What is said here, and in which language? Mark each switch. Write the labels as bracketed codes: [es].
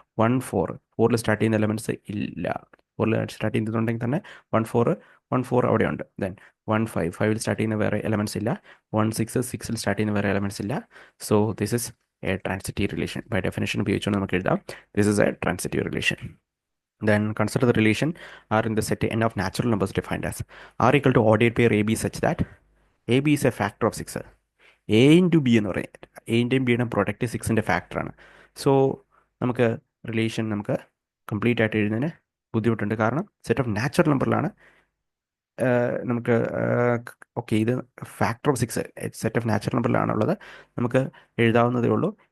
[ml] 1 4, 4ൽ start ചെയ്യുന്ന elements ഇല്ല. 4ൽ start ചെയ്യുന്നുണ്ടെങ്കിൽ തന്നെ 1 4 1 4 അവിടെ ഉണ്ട്. ദെൻ 1 5, 5ൽ സ്റ്റാർട്ട് ചെയ്യുന്ന വേറെ എലമെൻറ്റ്സ് ഇല്ല. 1 6, 6ൽ സ്റ്റാർട്ട് ചെയ്യുന്ന വേറെ എലമെൻറ്റ്സ് ഇല്ല. [en] So this is a transitive relation. By definition [ml] ഉപയോഗിച്ചുകൊണ്ട് നമുക്ക് എഴുതാം, [en] This is a transitive relation. Then consider the relation R in the set n of natural numbers defined as R equal to ordered pair AB such that AB is a factor of 6. [ml] A into B എന്ന് പറയും, എൻ്റെയും ബിയുടെയും product 6ൻ്റെ ഫാക്ടറാണ്. So നമുക്ക് relation നമുക്ക് complete ആയിട്ട് എഴുതുന്നതിന് ബുദ്ധിമുട്ടുണ്ട്, കാരണം സെറ്റ് ഓഫ് നാച്ചുറൽ നമ്പറിലാണ് നമുക്ക്. ഓക്കെ, ഇത് factor of 6 set of natural നമ്പറിലാണുള്ളത്, നമുക്ക് എഴുതാവുന്നതേ ഉള്ളൂ.